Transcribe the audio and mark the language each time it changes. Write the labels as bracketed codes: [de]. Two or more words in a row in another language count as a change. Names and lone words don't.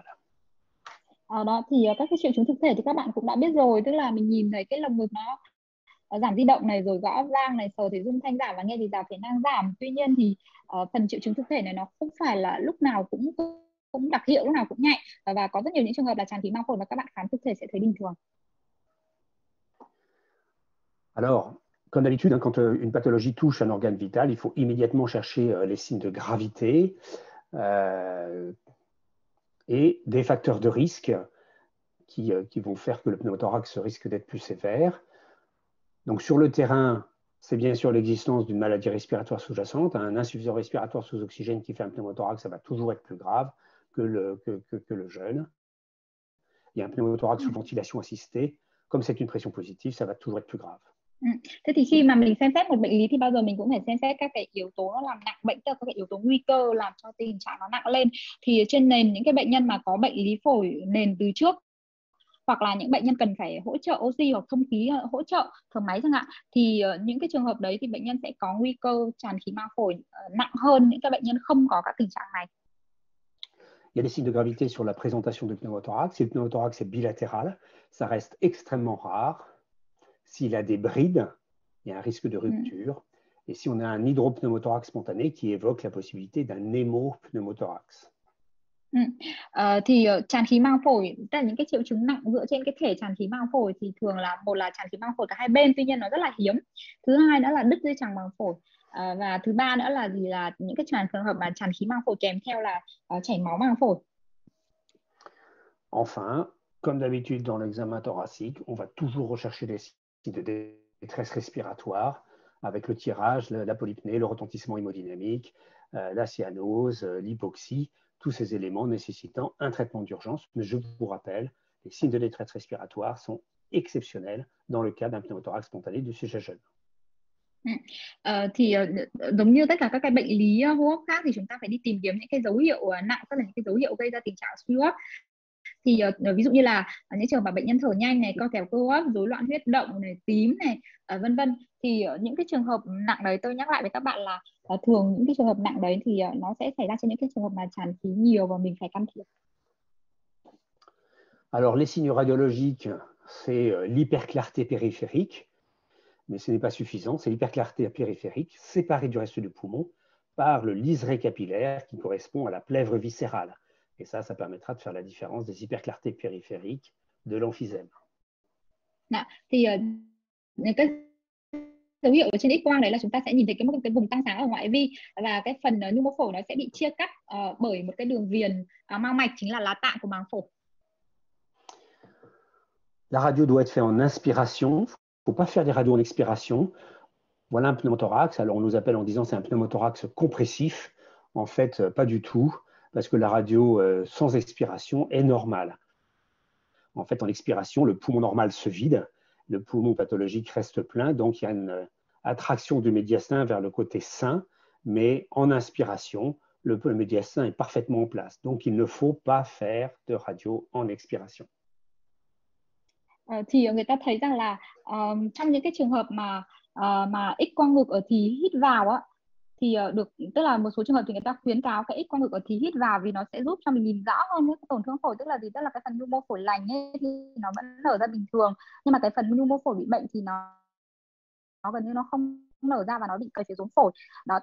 [vi] Đó thì các cái triệu chứng thực thể thì các bạn cũng đã biết rồi, tức là mình nhìn thấy cái lồng ngực nó giảm di động này, rồi gõ vang này, sờ thì rung thanh giảm và nghe thì giảm thiểu năng giảm. Tuy nhiên thì phần triệu chứng thực thể này nó không phải là lúc nào cũng đặc hiệu, lúc nào cũng nhạy, và có rất nhiều những trường hợp là tràn khí màng phổi mà các bạn khám thực thể sẽ thấy bình thường. [fr] Alors, comme d'habitude, hein, quand une pathologie touche un organe vital, il faut immédiatement chercher les signes de gravité et des facteurs de risque qui vont faire que le pneumothorax risque d'être plus sévère. Donc sur le terrain, c'est bien sûr l'existence d'une maladie respiratoire sous-jacente. Un insuffisant respiratoire sous oxygène qui fait un pneumothorax, ça va toujours être plus grave que le jeune. Il y a un pneumothorax sous ventilation assistée. Comme c'est une pression positive, ça va toujours être plus grave. [vi] Thế thì khi mà mình xem xét một bệnh lý thì bao giờ mình cũng phải xem xét các cái yếu tố nó làm nặng bệnh, tức là các cái yếu tố nguy cơ làm cho tình trạng nó nặng lên. Thì trên nền những cái bệnh nhân mà có bệnh lý phổi nền từ trước, hoặc là những bệnh nhân cần phải hỗ trợ oxy hoặc thông khí hỗ trợ thở máy chẳng hạn, thì những cái trường hợp đấy thì bệnh nhân sẽ có nguy cơ tràn khí màng phổi nặng hơn những cái bệnh nhân không có các tình trạng này. [fr] Il y a des signes de gravité sur la présentation du pneumothorax. Si le pneumothorax est bilatéral, ça reste extrêmement rare. S'il a des brides, il y a un risque de rupture. Et si on a un hydropneumothorax spontané qui évoque la possibilité d'un hémopneumothorax. [vi] Tràn khí màng phổi, tức là những cái triệu chứng nặng dựa trên cái thể tràn khí màng phổi thì thường là một là tràn khí màng phổi cả hai bên, tuy nhiên nó rất là hiếm. Thứ hai nữa là đứt dây chằng màng phổi. Và thứ ba nữa là những cái trường hợp mà tràn khí màng phổi kèm theo là chảy máu màng phổi. [fr] Enfin, comme d'habitude dans l'examen thoracique, on va toujours rechercher des signes de détresse respiratoire avec le tirage, la polypnée, le retentissement hémodynamique, la cyanose, l'hypoxie, tous ces éléments nécessitant un traitement d'urgence. Mais je vous rappelle, les signes de détresse respiratoire sont exceptionnels dans le cas d'un pneumothorax spontané du sujet jeune. [vi] Giống như tất cả các cái bệnh lý hô hấp khác thì chúng ta phải đi tìm kiếm những cái dấu hiệu nặng, tức là những cái dấu hiệu gây ra tình trạng suy hô hấp. Thì ví dụ như là những trường hợp bệnh nhân thở nhanh này, co kèo cơ hô hấp, rối loạn huyết động này, tím này, vân vân. Thì những cái trường hợp nặng đấy, tôi nhắc lại với các bạn là thường những cái trường hợp nặng đấy thì nó sẽ xảy ra trên những cái trường hợp mà tràn khí nhiều và mình phải can thiệp. [fr] Alors les signes radiologiques, c'est l'hyperclarté périphérique, mais ce n'est pas suffisant. C'est l'hyperclarté périphérique séparée du reste du poumon par le liseré capillaire qui correspond à la plèvre viscérale. Et ça permettra de faire la différence des hyperclartés périphériques de l'emphysème. [vi] Thì những cái dấu hiệu ở trên X-quang đấy là chúng ta sẽ nhìn thấy cái vùng tăng sáng ở ngoại vi và cái phần nhu mô phổi nó sẽ bị chia cắt bởi một cái đường viền mao mạch, chính là lá tạng của màng phổi. [fr] La radio doit être faite en inspiration. Il ne faut pas faire des radios en expiration. Voilà un pneumothorax. Alors on nous appelle en disant c'est un pneumothorax compressif. En fait, pas du tout, parce que la radio sans expiration est normale. En fait, en expiration, le poumon normal se vide, le poumon pathologique reste plein, donc il y a une attraction du médiastin vers le côté sain, mais en inspiration, le médiastin est parfaitement en place. Donc il ne faut pas faire de radio en expiration. [vi] Thì người ta thấy rằng là trong những cái trường hợp mà X quang ngực ở thì hít vào á, thì tức là một số trường hợp thì người ta khuyến cáo cái X quang ngực ở thì hít vào vì nó sẽ giúp cho mình nhìn rõ hơn những cái tổn thương phổi, tức là gì, tức là cái phần nhu mô phổi lành ấy thì nó vẫn nở ra bình thường, nhưng mà cái phần nhu mô phổi bị bệnh thì nó gần như nó không nở ra và nó bị cởi phía xuống phổi đó.